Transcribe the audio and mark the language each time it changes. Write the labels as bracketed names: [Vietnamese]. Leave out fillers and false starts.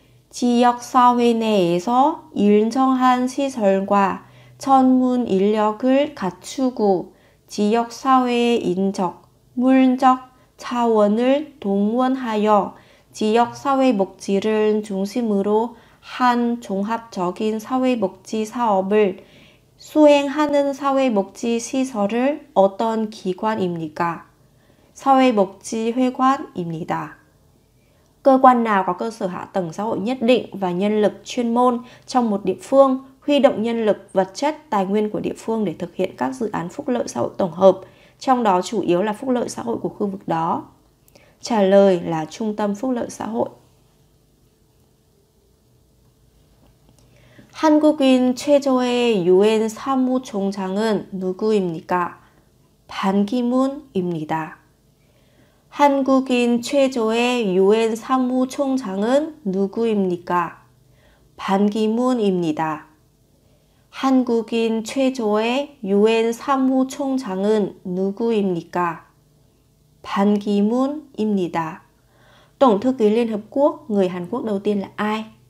[Korean] 지역사회 내에서 일정한 시설과 전문 인력을 갖추고 지역사회의 인적, 물적 차원을 동원하여 지역사회복지를 중심으로 한 종합적인 사회복지 사업을 수행하는 사회복지시설을 어떤 기관입니까? 사회복지회관입니다. [Vietnamese] Cơ quan nào có cơ sở hạ tầng xã hội nhất định và nhân lực chuyên môn trong một địa phương, huy động nhân lực, vật chất, tài nguyên của địa phương để thực hiện các dự án phúc lợi xã hội tổng hợp, trong đó chủ yếu là phúc lợi xã hội của khu vực đó? Trả lời là Trung tâm Phúc lợi xã hội. [Korean] 한국인 최초의 유엔 사무총장은 누구입니까? 반기문입니다. 한국인 최초의 유엔 사무총장은 누구입니까? 반기문입니다. 한국인 최초의 유엔 사무총장은 누구입니까? 반기문입니다. [Vietnamese] Tổng thư ký Liên Hợp Quốc, người Hàn Quốc đầu tiên là ai?